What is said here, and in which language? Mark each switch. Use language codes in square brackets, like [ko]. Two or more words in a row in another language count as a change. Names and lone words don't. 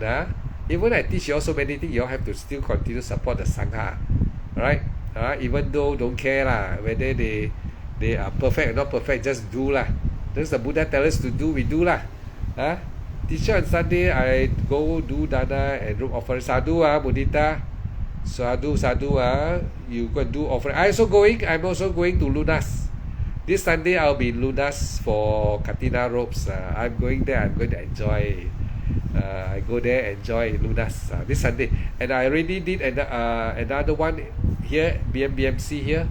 [en] Even I teach you all so many things, you all have to still continue support the Sangha. Right? Even though don't care lah, whether they are perfect or not perfect, just do lah. That's the Buddha tell us to do, we do lah. Teacher on Sunday, I go do dana and room offering. Sadhu Mudita. Sadhu you go and do offering. I'm also going to Lunas. This Sunday I'll be in Lunas for Katina robes. I'm going there. I'm going to enjoy. I go there, enjoy Lunas this Sunday. And I already did another one here, BMC here.